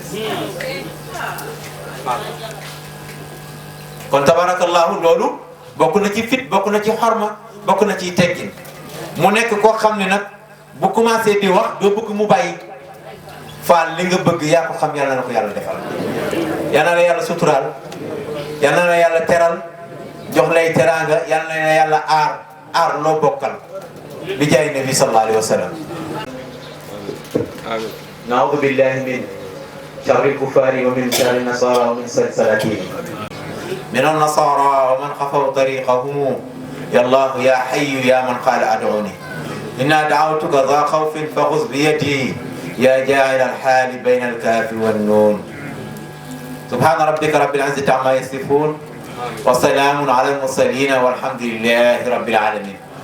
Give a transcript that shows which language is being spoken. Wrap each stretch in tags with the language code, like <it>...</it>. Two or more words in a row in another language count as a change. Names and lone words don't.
<wo>kon tabarakallahu loolu bokk na ci fit bokk na ci xorma bokk na ci teggin mu nekk koo xam ne nag bu commencé di wax doo bëgg mu bàyyi faal li nga bëgg yaa ko xam yàlla na ko yàlla defal yal na la yàlla suturaal yal na la yàlla teral jox lay teraanga yal na la yàlla aar loo bokkal bi jaay nabi</wo> <ar>صلى الله عليه و سلم نعوذ بالله من شر الكفار و من شر النصارى و من سلسلتهم من النصارى ومن خفوا طريقهم يا الله يا حي يا من قال أدعوني إنا دعوتك ذا خوف فخذ بيدي يا جاعل الحال بين الكاف والنون سبحان ربك رب العزة عما يصفون وسلام على المرسلين والحمد لله رب العالمين</ar>